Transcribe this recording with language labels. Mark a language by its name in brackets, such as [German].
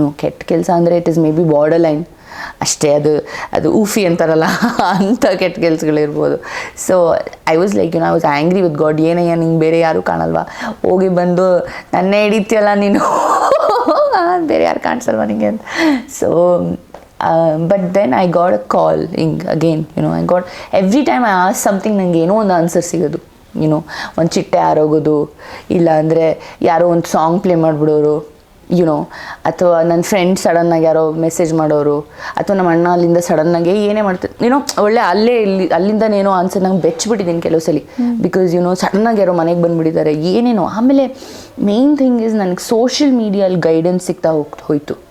[Kannada] ಕೆಟ್ಟ ಕೆಲಸ ಅಂದರೆ [English] it is maybe borderline [Kannada] ಅಷ್ಟೇ. ಅದು ಊಫಿ ಅಂತಾರಲ್ಲ ಅಂಥ ಕೆಟ್ಟ ಕೆಲಸಗಳಿರ್ಬೋದು. [English] So I was like I was angry with God. [Kannada] ಏನಯ್ಯ ನಿಂಗೆ ಬೇರೆ ಯಾರೂ ಕಾಣಲ್ವಾ, ಹೋಗಿ ಬಂದು ನನ್ನೇ ಹಿಡಿತೀಯಲ್ಲ ನೀನು, ಬೇರೆ ಯಾರು ಕಾಣಿಸಲ್ವ ನಿಂಗೆ ಅಂತ. [English] so but then I got a call again, I got every time I asked something [Kannada] ನನಗೆ ಏನೋ ಒಂದು ಆನ್ಸರ್ ಸಿಗೋದು. ಒಂದು ಚಿಟ್ಟೆ ಆರೋಗೋದು, ಇಲ್ಲ ಅಂದರೆ ಯಾರೋ ಒಂದು ಸಾಂಗ್ ಪ್ಲೇ ಮಾಡಿಬಿಡೋರು, ಅಥವಾ ನನ್ನ ಫ್ರೆಂಡ್ ಸಡನ್ನಾಗಿ ಯಾರೋ ಮೆಸೇಜ್ ಮಾಡೋರು, ಅಥವಾ ನಮ್ಮ ಅಣ್ಣ ಅಲ್ಲಿಂದ ಸಡನ್ನಾಗಿ ಏನೇ ಮಾಡ್ತಾರೆ ಒಳ್ಳೆ ಅಲ್ಲಿಂದನೇನೋ ಆನ್ಸರ್ ನಂಗೆ ಬೆಚ್ಚಿಬಿಟ್ಟಿದ್ದೀನಿ ಕೆಲವು ಸಲ. ಬಿಕಾಸ್ ಸಡನ್ನಾಗಿ ಯಾರೋ ಮನೆಗೆ ಬಂದುಬಿಟ್ಟಿದ್ದಾರೆ ಏನೇನೋ. ಆಮೇಲೆ [English] main thing is [Kannada] ನನಗೆ ಸೋಷಿಯಲ್ ಮೀಡಿಯಲ್ಲಿ ಗೈಡೆನ್ಸ್ ಸಿಗ್ತಾ ಹೋಯ್ತು.